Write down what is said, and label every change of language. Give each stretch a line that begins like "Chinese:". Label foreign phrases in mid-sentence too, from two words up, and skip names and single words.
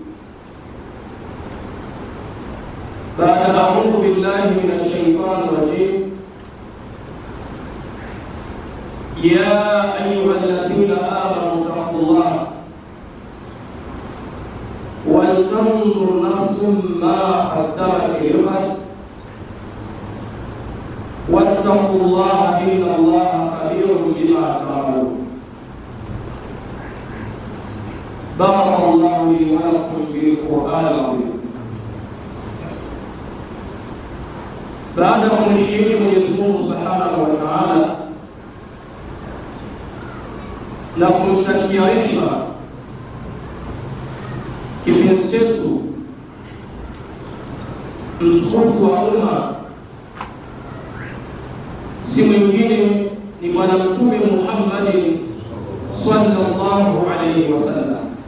Arabic: بعد أعوذ بالله من الشيطان الرجيم: يا أيها الذين آمنوا اتقوا الله ولتنظر نفس ما قدمت لغد واتقوا الله إن الله خبير بما تعملون. بارك الله لي ولكم بالقرآن العظيم.
Swahili: Baada ya kumhimidi Mwenyezi Mungu
Arabic: سبحانه وتعالى
Swahili: na kumtakia rehema kipenzi chetu mtukufu wa umma, si mwingine ni Bwana Mtume Muhammad
Arabic: صلى الله عليه وسلم.